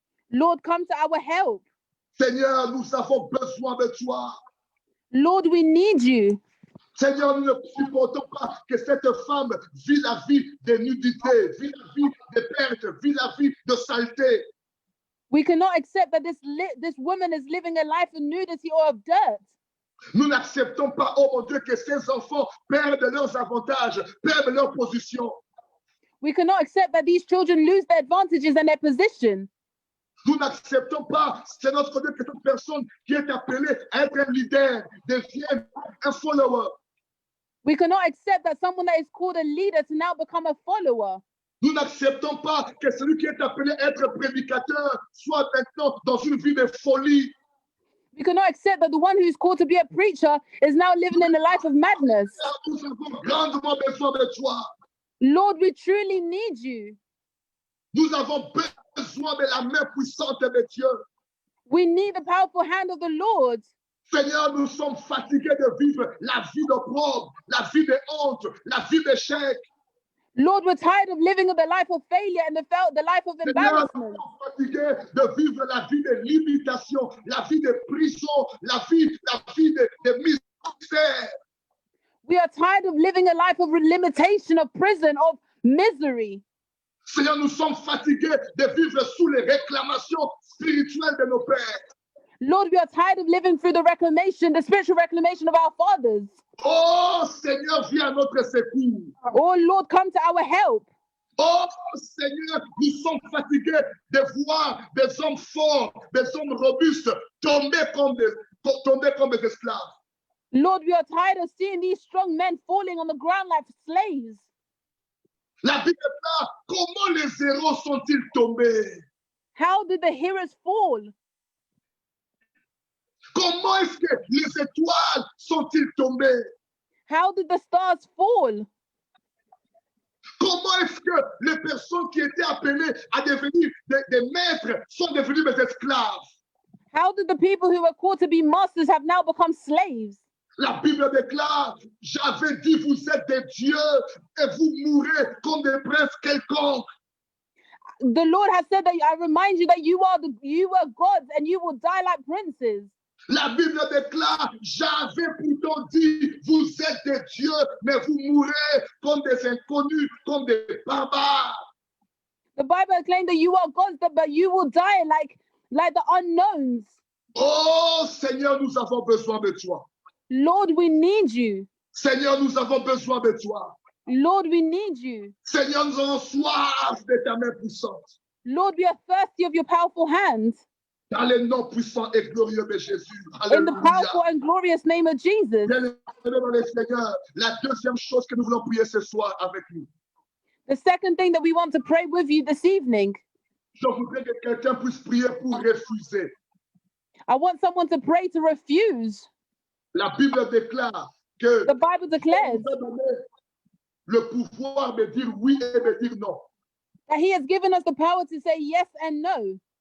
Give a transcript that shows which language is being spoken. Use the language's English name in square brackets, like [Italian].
[English] Lord, come to our help. [French] Seigneur, nous avons besoin de toi. [English] Lord, we need you. [French] Seigneur, nous ne supportons pas que cette femme vit la vie de nudité, vit la vie de perte, vit la vie de saleté. [English] We cannot accept that this woman is living a life of nudity or of dirt. [French] Nous n'acceptons pas, oh mon Dieu, que ces enfants perdent leurs avantages, perdent leur position. [English] We cannot accept that these children lose their advantages and their position. [French] Nous n'acceptons pas, c'est notre Dieu, que cette personne qui est appelée à être un leader devienne un follower. [English] We cannot accept that someone that is called a leader to now become a follower. [French] Nous n'acceptons pas que celui qui est appelé à être prédicateur soit maintenant dans une vie de folie. [English] We cannot accept that the one who's called to be a preacher is now living in a life of madness. [French] Nous avons grandement besoin de toi. [English] Lord, we truly need you. [French] Nous avons besoin de la main puissante de Dieu. [English] We need the powerful hand of the Lord. [French] Seigneur, nous sommes fatigués de vivre la vie d'opprobre, la vie de honte, la vie d'échec. [English] Lord, we're tired of living the life of failure and the life of [French] Seigneur, [English] embarrassment. [French] nous sommes fatigués de vivre la vie de limitation, la vie de prison, la vie de misère. [English] We are tired of living a life of limitation, of prison, of misery. [French] Seigneur, nous sommes fatigués de vivre sous les réclamations spirituelles de nos pères. [English] Lord, we are tired of living through the spiritual reclamation of our fathers. [French] Oh Seigneur, viens à notre secours. [English] Oh Lord, come to our help. [French] Oh Seigneur, nous sommes fatigués de voir des hommes forts, des hommes robustes tomber comme des esclaves. [English] Lord, we are tired of seeing these strong men falling on the ground like slaves. [French] La Bible là, comment les héros sont-ils tombés? [English] How did the heroes fall? [French] Comment est-ce que les étoiles sont-ils tombées? [English] How did the stars fall? [French] Comment est-ce que les personnes qui étaient appelées à devenir des maîtres sont devenues des esclaves? [English] How did the people who were called to be masters have now become slaves? [French] La Bible déclare, j'avais dit, vous êtes des dieux et vous mourrez comme des princes quelconques. [English] The Lord has said that I remind you that you are gods and you will die like princes. [French] La Bible déclare, j'avais pourtant dit, vous êtes des dieux, mais vous mourrez comme des inconnus, comme des barbares. [English] The Bible claims that you are gods, but you will die like the unknowns. [French] Oh Seigneur, nous avons besoin de toi. [English] Lord, we need you. [French] Seigneur, nous avons besoin de toi. [English] Lord, we need you. [French] Seigneur, nous avons soif de ta main puissante. [English] Lord, we are thirsty of your powerful hand. [French] Dans le nom puissant et glorieux de Jésus. [English] In the powerful and glorious name of Jesus. [French] Bien-aimés dans le Seigneur, la deuxième chose que nous voulons prier ce soir avec nous. [English] The second thing that we want to pray with you this evening. [French] Je voudrais que quelqu'un puisse prier pour refuser. [English] I want someone to pray to refuse. [French] La Bible déclare que [English] The Bible declares [French] nous a donné le pouvoir de dire oui et de dire non. [English] that he has given us the power to say yes and no.